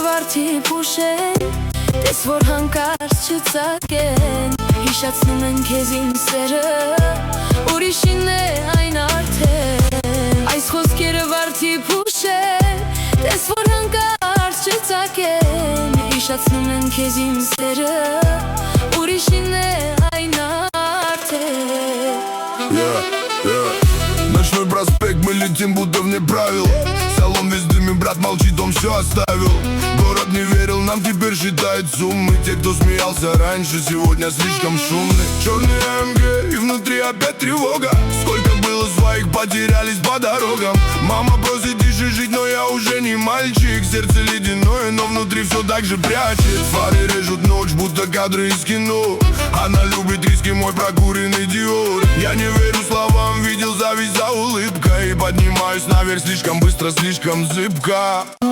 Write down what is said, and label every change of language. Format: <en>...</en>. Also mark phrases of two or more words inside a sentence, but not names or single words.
<hy>վարդի փուշեն, տես որ հանկարծ չծագեն, հիշացնում են քեզ իմ սերը, ուրիշին է այն արդեն։ Այս խոսքերը վարդի փուշեն, տես որ հանկարծ չծագեն, հիշացնում են քեզ իմ սերը, ուրիշին է այն արդեն։</hy> <ru>Ночной проспект, мы летим будто вне правил. Салон весь дым, брат молчит, он все оставил. Город не верил, нам теперь считает суммы. Те, кто смеялся раньше, сегодня слишком шумны. Черный МГ, и внутри опять тревога. Сколько было своих, потерялись по дорогам. Мама просит тише жить, но я уже не мальчик. Сердце ледяное, но внутри все так же прячет. Фары режут ночь, будто кадры из кино. Она любит риски, мой прокуренный Диор. Я не верю словам, видел зависть за улыбкой. Поднимаюсь наверх слишком быстро, слишком зыбко.</ru>